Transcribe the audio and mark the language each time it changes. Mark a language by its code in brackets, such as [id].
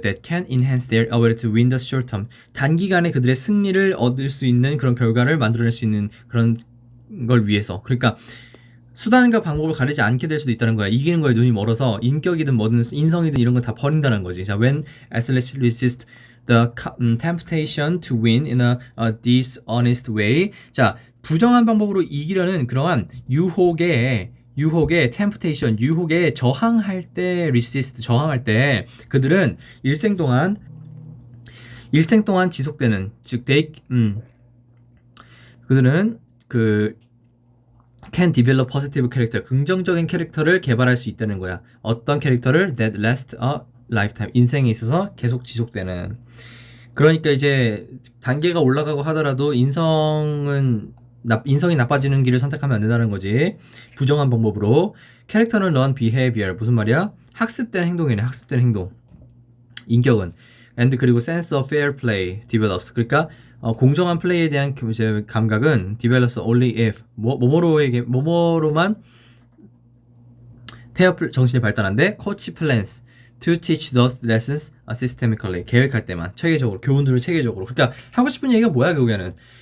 [en] That can enhance their ability to win the short term. [ko] 단기간에 그들의 승리를 얻을 수 있는 그런 결과를 만들어낼 수 있는 그런 걸 위해서. 그러니까 수단과 방법을 가리지 않게 될 수도 있다는 거야. 이기는 거에 눈이 멀어서 인격이든 뭐든 인성이든 이런 거 다 버린다는 거지. [en] 자, when athletes resist the temptation to win in a dishonest way. [ko] 자, 부정한 방법으로 이기려는 그러한 유혹에 temptation, 유혹에 저항할 때 resist, 저항할 때 그들은 일생 동안 지속되는 즉 그들은 [en] can develop positive character, [ko] 긍정적인 캐릭터를 개발할 수 있다는 거야. 어떤 캐릭터를 [en] that last a lifetime, [ko] 인생에 있어서 계속 지속되는. 그러니까 이제 단계가 올라가고 하더라도 인성이 나빠지는 길을 선택하면 안 된다는 거지. 부정한 방법으로. 캐릭터는 [en] learn behavior, [ko] 무슨 말이야? 학습된 행동이네. 학습된 행동. 인격은 and 그리고 [en] sense of fair play develops. [ko] 그러니까 공정한 플레이에 대한 이제 감각은 [en] develops only if [ko] 뭐뭐로만 페어 정신이 발달한데 [en] coach plans to teach those lessons systemically. [ko] 계획할 때만 체계적으로 교훈들을 체계적으로. 그러니까 하고 싶은 얘기가 뭐야 결국에는.